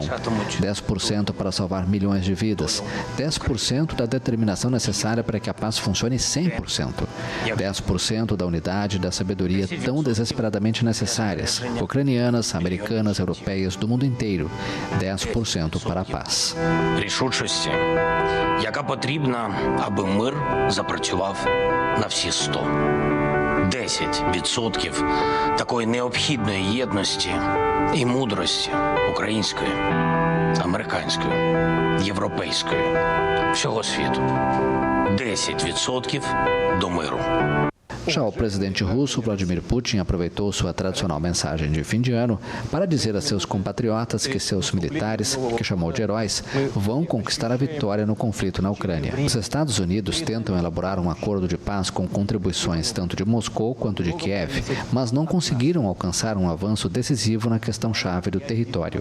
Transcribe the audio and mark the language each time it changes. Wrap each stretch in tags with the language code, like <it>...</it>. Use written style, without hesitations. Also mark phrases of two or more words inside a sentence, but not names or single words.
<pt>10% para salvar milhões de vidas. 10% da determinação necessária para que a paz funcione 100%. 10% da unidade e da sabedoria tão desesperadamente necessárias, ucranianas, americanas, europeias, do mundo inteiro. 10% para a paz.</pt> <uk>Рішучості, яка потрібна, аби мир запрацював на всі 100. 10% такої необхідної єдності і мудрості української, американської, європейської, всього світу. 10% до миру.</uk> <pt>Já o presidente russo, Vladimir Putin, aproveitou sua tradicional mensagem de fim de ano para dizer a seus compatriotas que seus militares, que chamou de heróis, vão conquistar a vitória no conflito na Ucrânia. Os Estados Unidos tentam elaborar um acordo de paz com contribuições tanto de Moscou quanto de Kiev, mas não conseguiram alcançar um avanço decisivo na questão-chave do território.</pt>